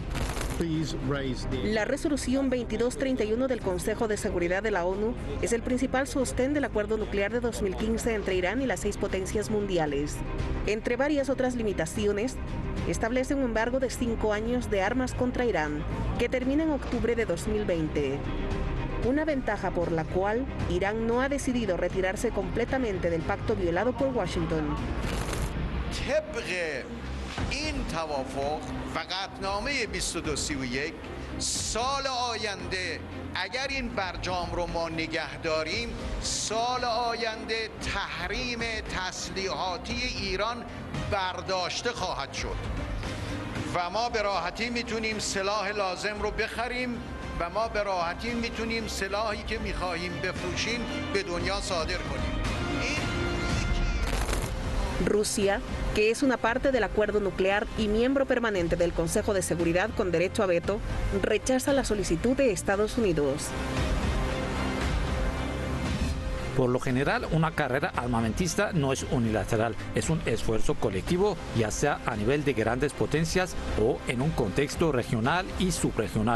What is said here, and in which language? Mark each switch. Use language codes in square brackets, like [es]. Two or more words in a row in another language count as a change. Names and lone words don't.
[es] La resolución 2231 del Consejo de Seguridad de la ONU es el principal sostén del acuerdo nuclear de 2015 entre Irán y las 6 potencias mundiales. Entre varias otras limitaciones, establece un embargo de 5 años de armas contra Irán, que termina en octubre de 2020. Una ventaja por la cual Irán no ha decidido retirarse completamente del pacto violado por Washington. [fa] این توافق و قطعنامه 2231 سال آینده اگر این برجام رو ما نگه داریم سال آینده تحریم تسلیحاتی ایران برداشته خواهد شد و ما به راحتی میتونیم سلاح لازم رو بخریم و ما به راحتی میتونیم سلاحی که میخواهیم بفروشیم به دنیا صادر کنیم. [es] Rusia, que es una parte del acuerdo nuclear y miembro permanente del Consejo de Seguridad con derecho a veto, rechaza la solicitud de Estados Unidos. Por lo general, una carrera armamentista no es unilateral, es un esfuerzo colectivo, ya sea a nivel de grandes potencias o en un contexto regional y subregional.